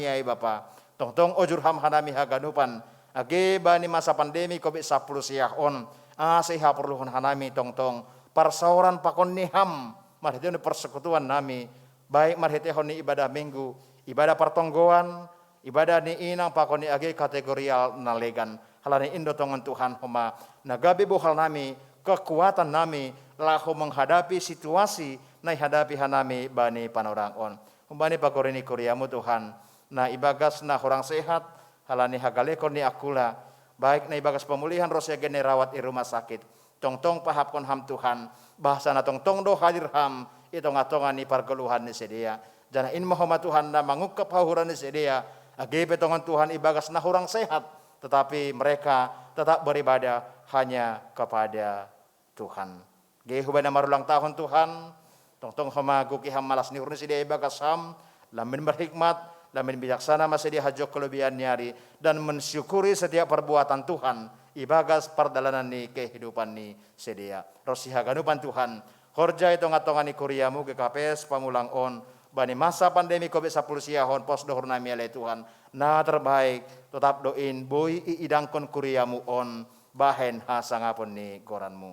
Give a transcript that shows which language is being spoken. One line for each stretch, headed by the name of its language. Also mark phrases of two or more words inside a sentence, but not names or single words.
Batak Simalungun: ay Bapa, tong-tong ojur ham hanami haganupan, age bani
Indonesian: masa pandemi COVID-19
Batak Simalungun: siahon, seha perluhon hanami tong-tong, parsauran pakon ni ham, marhitihon ni persekutuan nami, baik marhitihon ni ibadah minggu, ibadah pertonggoan, ibadah ni inang pakon ni age kategorial nalegan, halani indo tongan Tuhan homa, nagabi buhal nami, kekuatan nami, lahu
Indonesian: menghadapi situasi,
Batak Simalungun: na hadapi hanami bani panorang on. Bani pakorini kuriamu Tuhan, na ibagas na orang sehat, halani hagalekon ni akula, baik na ibagas pemulihan rosya gene
Indonesian: rawat di rumah sakit,
Batak Simalungun: tong-tong pahapkon ham Tuhan, bahasa na tong-tong do hadir ham, itong-atongan ni pargeluhan ni sedia, jana in mahoma Tuhan na mangukap hahuran ni sedia, agebe tongan Tuhan ibagas na orang sehat,
Indonesian: tetapi mereka tetap beribadah hanya kepada Tuhan.
Batak Simalungun: Gehuban na marulang tahun Tuhan, tong-tong hamaguki ham malas ni urni sedia ibagas ham, lamin berhikmat, lamin bijaksana masih hajok kelebihan nyari,
Indonesian: dan mensyukuri setiap perbuatan Tuhan,
Batak Simalungun: ibagas perdalanan ni kehidupan ni sedia. Rosi haganupan Tuhan, horja itu ngatongan ni kuriamu ke KPS pamulang on, bani
Indonesian: masa pandemi COVID-19
Batak Simalungun: siahon pos dohur nami ale Tuhan, na terbaik, tetap doin, boy iidangkon kuriamu on, bahen hasangapon ni goranmu.